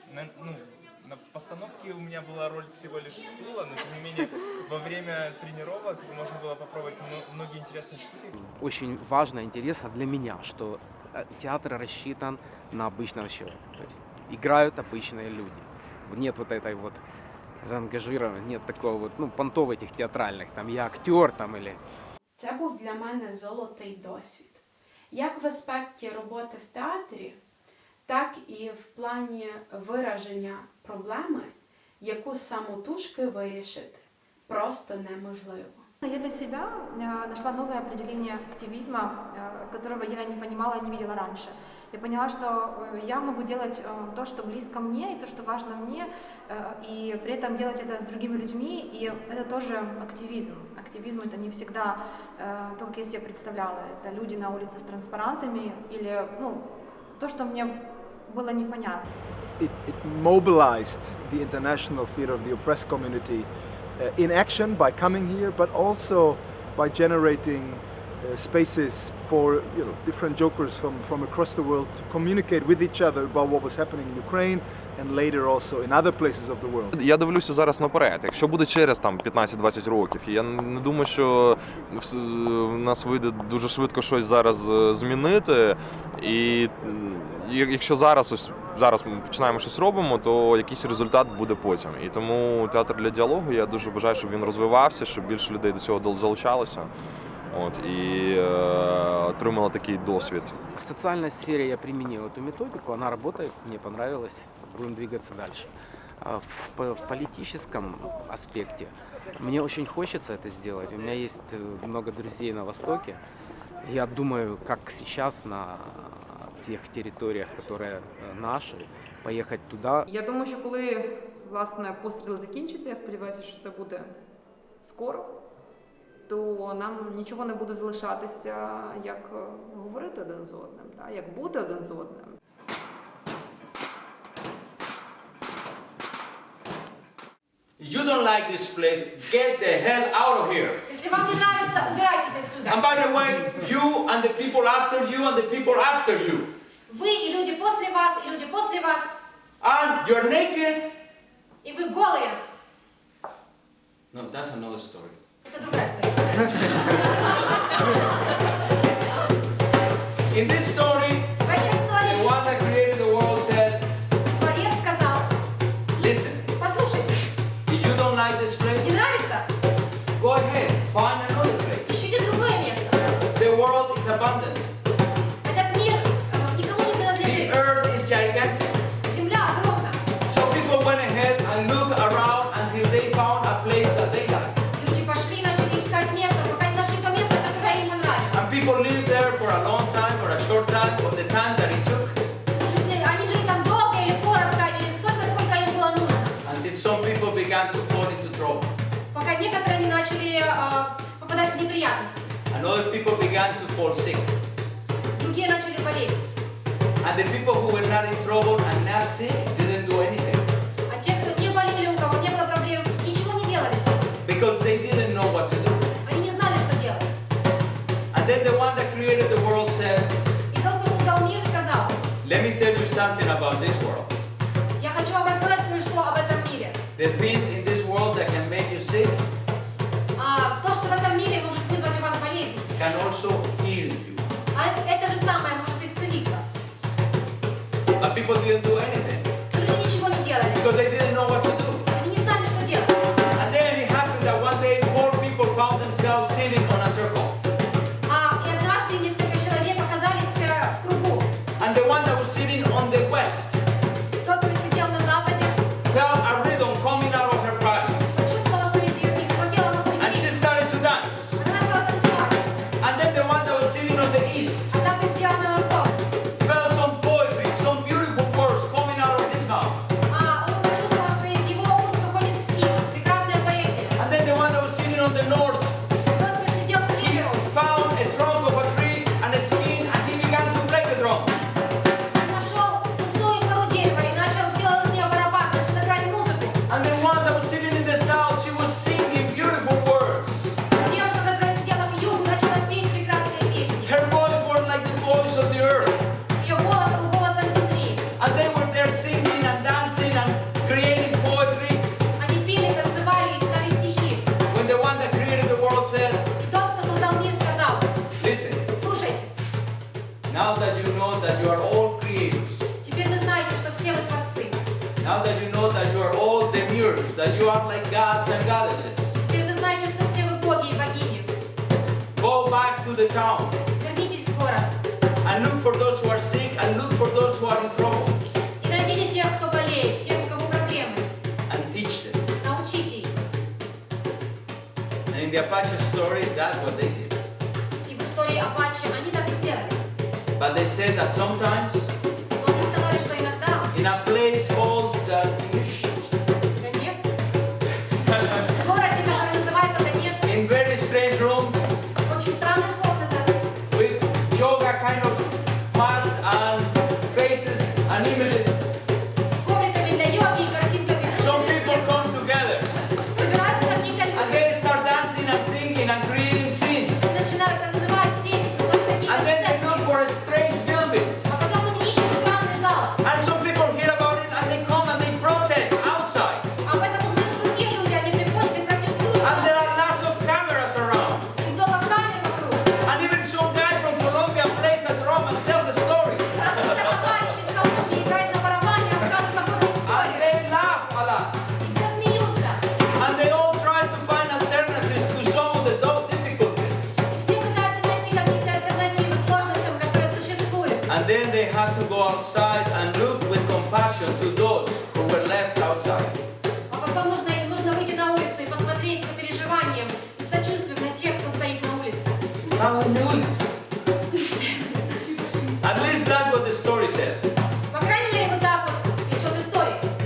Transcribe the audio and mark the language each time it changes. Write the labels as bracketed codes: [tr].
[ru] На постановке у меня была роль всего лишь стула, но тем не менее во время тренировок можно было попробовать многие интересные штуки. Очень важно, интересно для меня, что театр рассчитан на обычного человека. То есть играют обычные люди. Нет вот этой вот заангажированности, нет такого вот, понтов этих театральных, там я актер там или... [uk] Це був для мене золотий досвід. Як в аспекті роботи в театрі, так і в плані вираження проблеми, яку самотужки вирішити просто неможливо. [ru] Я для себя нашла новое определение активизма, которого я не понимала и не видела раньше. Я поняла, что я могу делать то, что близко мне, и то, что важно мне, и при этом делать это с другими людьми, и это тоже активизм. Активизм — это не всегда то, как я себе представляла. Это люди на улице с транспарантами или, то, что мне было непонятно. [en] It mobilized the international theater of the oppressed community in action by coming here, but also by generating spaces for different jokers from across the world to communicate with each other about what was happening in Ukraine and later also in other places of the world. [uk] Я дивлюся зараз наперед. Якщо буде через 15-20 років, я не думаю, що в нас вийде дуже швидко щось зараз змінити. І якщо зараз ми починаємо щось робимо, то якийсь результат буде потім. І тому театр для діалогу, я дуже бажаю, щоб він розвивався, щоб більше людей до цього залучалося. И отримала такий досвід. [ru] В социальной сфере я применил эту методику, она работает, мне понравилось, будем двигаться дальше. В политическом аспекте мне очень хочется это сделать. У меня есть много друзей на Востоке. Я думаю, как сейчас на тех территориях, которые наши, поехать туда. [uk] Я думаю, що коли, власне, постріл закінчиться, я сподіваюся, що це буде скоро, то нам нічого не буде залишатися, як говорити один з одним, як бути один з одним. [en] you don't like this place, get the hell out of here. [ru] Если вам не нравится, убирайтесь отсюда. [en] And by the way, you and the people after you and the people after you. [ru] Вы и люди после вас, и люди после вас. [en] And you're naked. [ru] И вы голые. [en] No, that's another story. [ru] Это другая история. [en] In this story, [ru] В этой истории [en] the one that created the world said, [ru] Творец сказал, [en] listen, [ru] послушайте, [en] if you don't like this place, [ru] не нравится? [en] go ahead, find another place. [ru] Ищите другое место. [en] The world is abundant. [ru] Этот мир никому не [en] The [ru] принадлежит. [en] earth is gigantic. [ru] Земля огромна. [en] So people went ahead and looked around until they found a place that they liked. [ru] Люди пошли и начали искать место, пока не нашли то место, которое им понравилось. [en] And people lived there for a long time or a short time, or the time that it took, [ru] Они жили там долго или коротко, или столько, сколько им было нужно. [en] until some people began to fall into trouble. [ru] Пока некоторые не начали попадать в неприятности. [en] And other people began to fall sick. [ru] Другие начали болеть. [en] And the people who were not in trouble and not sick didn't do anything. [ru] А те, кто не болели, у кого не было проблем, ничего не делали с этим. [en] Because they didn't know what to do. [ru] Они не знали, что делать. [en] And then the one that created the world said, [ru] И тот, кто создал мир, сказал, [en] let me tell you something about this world. [ru] я хочу вам рассказать кое-что об этом мире. [en] The things in this world that can make you sick [ru] То, что в этом мире может вызвать у вас болезнь, [en] can also heal you. [ru] а это же самое может исцелить вас. [en] But people didn't do anything [ru] Но люди ничего не делали. [en] because they didn't know what to do. [ru] Они не знали, что делать. [en] And then it happened that one day 4 people found themselves sitting on a circle. [ru] И однажды несколько человек оказались в кругу. [en] And the one that was sitting on the west [ru] Тот, кто сидел на западе, [en] felt a rhythm coming out of her body. [ru] почувствовал, что из его тела выходит [en] And she [ru] ритм. [en] started to dance. [ru] Она начала танцевать. [en] And then the one that was sitting on the east [ru] А та, кто сидела на восток, [en] felt some poetry, some beautiful words coming out of his mouth. [ru] он почувствовал, что из его уст выходит стих, прекрасная поэзия. [en] And then the one that was sitting on the north [ru] Тот, кто сидел к северу, [en] found a trunk of a tree and a skin and he began to play the drum. [ru] нашел пустую кору дерева и начал сделать из нее барабан, начал играть музыку. [en] And the one that was sitting in the south, she was singing beautiful words. [ru] Девушка, которая сидела к югу, начала петь прекрасные песни. [en] Her voice was like the voice of the earth. [ru] Ее голос был голосом земли. [en] And they were there singing and dancing and creating poetry. [ru] Они пели, танцевали и читали стихи. [en] When the one that created the world said, [ru] И тот, кто создал мир, сказал, [en] listen, [ru] слушайте, [en] now that you know that you are all creators, [ru] теперь вы знаете, что все вы творцы. [en] now that you know that you are all demiurgs, that you are like gods and goddesses, [ru] Теперь вы знаете, что все вы боги и богини. [en] go back to the town [ru] Вернитесь в город [en] and look for those who are sick and look for those who are in trouble [ru] и найдите тех, кто болеет, тех, у кого проблемы. [en] and teach them. [ru] Научите их. [en] And in the Apache story, that's what they did. [ru] И в истории Апачи они так и сделали. [en] But they said that sometimes [ru] Но они сказали, что иногда [en] in a place called [ru] Донецк, в городе, который называется Донецк, [en] in very strange rooms [ru] в очень странных комнатах, [en] with yoga kind of mats and faces and images, [ru] с ковриками для йоги и картинками. [en] some people come together [ru] Собираются какие-то [en] and [ru] люди [en] they start dancing and singing and creating scenes. [ru] и начинают танцевать, петь и создавать какие-то [en] And then they [ru] сцены. [en] look for a strange building. [ru] А потом они ищут странный зал. [en] And some people hear about it and they come and they protest outside. [ru] Об этом узнают другие люди, они приходят и протестуют. [en] And there are lots of cameras around. [ru] И много камер вокруг. [en] And even some guy from Colombia plays a drum and tells a story. [ru] Какой-то товарищ из Колумбии играет на барабане, рассказывает какую-то историю. [en] they laugh a lot. [ru] И все смеются. [en] And they all try to find alternatives to some of the difficulties. [ru] И все пытаются найти какие-то альтернативы сложностям, которые существуют. [en] And then they have to go outside and look with compassion to those who were left outside. [ru] А потом нужно выйти на улицу и посмотреть с сопереживанием и сочувствием на тех, кто стоит на улице. [en] At least that's what the story said. [ru] По крайней мере, вот так вот идет история.